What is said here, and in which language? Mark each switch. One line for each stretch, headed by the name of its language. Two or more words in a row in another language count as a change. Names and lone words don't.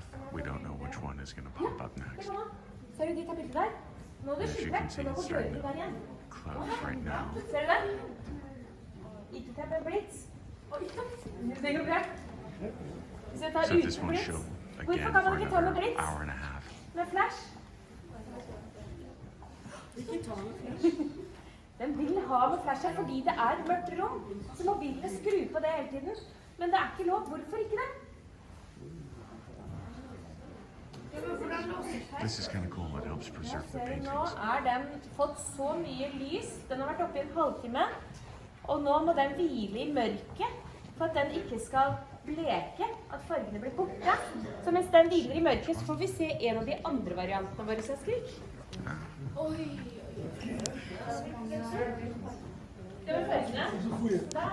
English: We don't know which one is going to pop up next. As you can see, it's starting to close right now. So this one showed again for another hour and a half.
Norwegian: Den vil ha med flasher fordi det et mørkt rom, så mobilen skru på det hele tiden. Men det ikke lov. Hvorfor ikke det?
English: This is kind of cool. It helps preserve the paintings.
Norwegian: Nå den fått så mye lys. Den har vært oppe I en halvtime. Og nå må den hvile I mørket for at den ikke skal bleke, at fargene blir borte. Så mens den hviler I mørket, så får vi se en av de andre variantene våre som skrik. Oi. Det var fargene. Der.